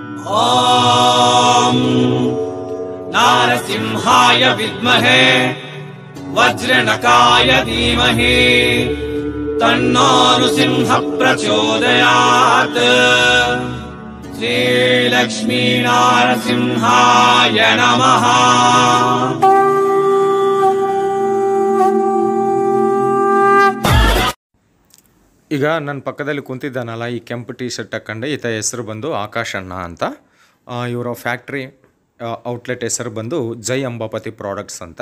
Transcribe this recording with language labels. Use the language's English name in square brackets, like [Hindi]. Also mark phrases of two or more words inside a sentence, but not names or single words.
[Sanskrit] ॐ नारसिंहाय विद्महे वज्रनकाय धीमहि तन्नो नृसिंह प्रचोदयात्। श्रीलक्ष्मी नारसिंहाय नमः। [Kannada] ಈಗ ನನ್ನ ಪಕ್ಕದಲ್ಲಿ ಕುಂತಿದ್ದಾನಲ್ಲ ಈ ಕೆಂಪು ಟಿ ಶರ್ಟ್ ಹಾಕ್ಕೊಂಡೆ ಈತ ಹೆಸರು ಬಂದು ಆಕಾಶಣ್ಣ ಅಂತ. ಇವರ [English] factory outlet [Kannada] ಹೆಸರು ಬಂದು ಜೈ ಅಂಬಾಪತಿ ಪ್ರಾಡಕ್ಟ್ಸ್ ಅಂತ.